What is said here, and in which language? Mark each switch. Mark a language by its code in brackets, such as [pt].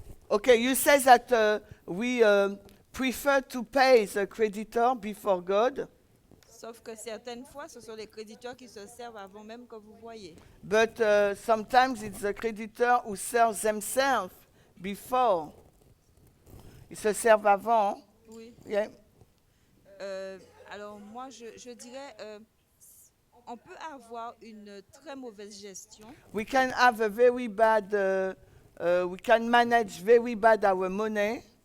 [en] Okay, you say that we prefer to pay the creditor before God, [fr] Sauf que certaines fois, ce sont les créditeurs qui se servent avant même que vous voyez. [en] but sometimes it's the creditor who serves themselves before. [fr] Ils se servent avant. Oui. [en] Yeah. [fr] Alors moi, je dirais, on peut avoir une très mauvaise gestion [en] We can have a very bad, we can manage very bad our money.